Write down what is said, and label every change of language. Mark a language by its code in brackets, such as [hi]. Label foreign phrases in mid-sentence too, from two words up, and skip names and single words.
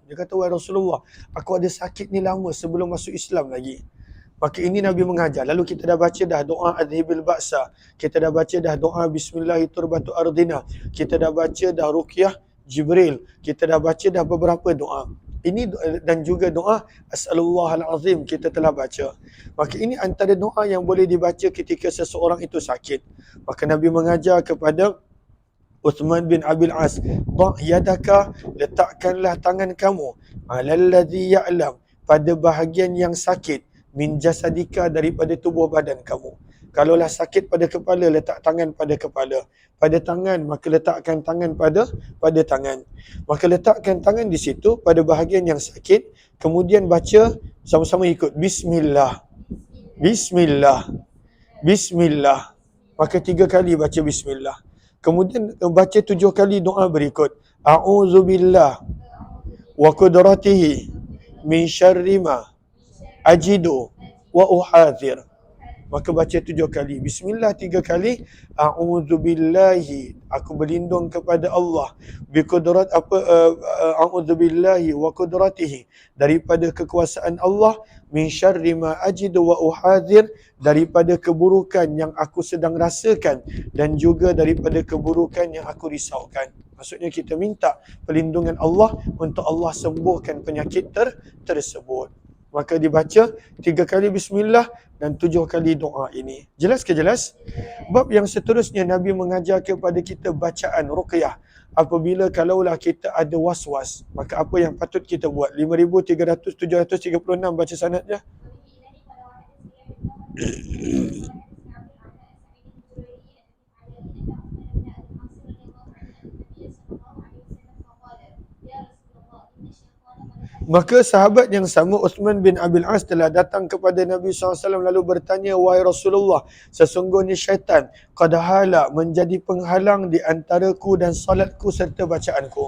[ms] Dia kata, wahai Rasulullah, aku ada sakit ni lama sebelum masuk Islam lagi. Maka ini Nabi mengajar. Lalu kita dah baca dah doa [ar] أذهب البأس. [ms] Kita dah baca dah doa [ar] بسم الله تربة أرضنا. [ms] Kita dah baca dah ruqyah Jibril. Kita dah baca dah beberapa doa. Ini dan juga doa [ar] أسأل الله العظيم [ms] kita telah baca. Maka ini antara doa yang boleh dibaca ketika seseorang itu sakit. Maka Nabi mengajar kepada Uthman bin Abil As, [ar] "ضع يدك, [ms] letakkanlah tangan kamu [ar] على الذي يألم, [ms] pada bahagian yang sakit, [ar] من جسدك, [ms] daripada tubuh badan kamu." Kalaulah sakit pada kepala, letak tangan pada kepala. Pada tangan, maka letakkan tangan pada tangan. Maka letakkan tangan di situ pada bahagian yang sakit, kemudian baca sama-sama ikut [ar] بسم الله، بسم الله، بسم الله. [ms] Maka 3 kali baca Bismillah. Kemudian baca 7 kali doa berikut. [ar] أعوذ بالله وقدرته من شر ما أجد وأحاذر. [ms] Maka baca 7 kali. Bismillah 3 kali. A'udzubillahi, aku berlindung kepada Allah. [ar] بقدرة أعوذ بالله وقدرته, [ms] daripada kekuasaan Allah. [ar] من شر ما أجد وأحاذر, [ms] daripada keburukan yang aku sedang rasakan dan juga daripada keburukan yang aku risaukan. Maksudnya kita minta perlindungan Allah untuk Allah sembuhkan penyakit tersebut. Maka dibaca 3 kali Bismillah dan 7 kali doa ini. Jelas ke jelas? Bab yang seterusnya Nabi mengajar kepada kita bacaan ruqyah. Apabila kalaulah kita ada was-was, maka apa yang patut kita buat? 5336 baca sanadnya. Maka sahabat yang sama Uthman bin Abil As telah datang kepada Nabi SAW lalu bertanya, wahai Rasulullah, sesungguhnya syaitan [ar] قد حال, [ms] menjadi penghalang di antaraku dan solatku serta bacaanku.